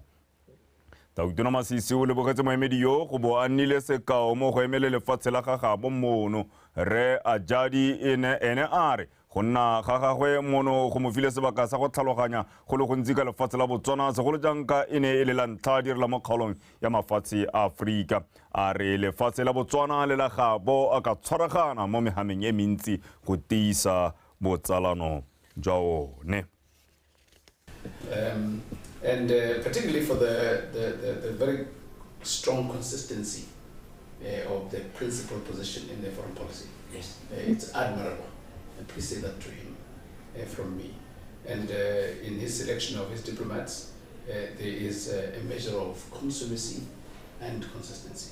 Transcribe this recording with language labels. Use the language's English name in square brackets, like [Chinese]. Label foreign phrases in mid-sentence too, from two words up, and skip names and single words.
[Tswana] tautona Masisi o lebogetse moemedi yo go bo a nnile sekao mo go emele lefatshe la gagabo mono Re Ajadi ene a re go nna ga gagwe mono go mo file sebaka sa go tlhaloganya go le gontsi ka lefatshe la Botswana segolo jang ka e ne e le la ntlha direla mo kgaolong ya mafatshe a Afrika a re lefatshe la Botswana le la gabo a ka tshwaragana mo mehameng e mentsi go tiisa botsalano jwa one [English] and particularly for the very strong consistency of the principal position in the foreign policy. Yes. It's admirable. And please say that to him from me. And in his selection of his diplomats, there is a measure of consumacy and consistency.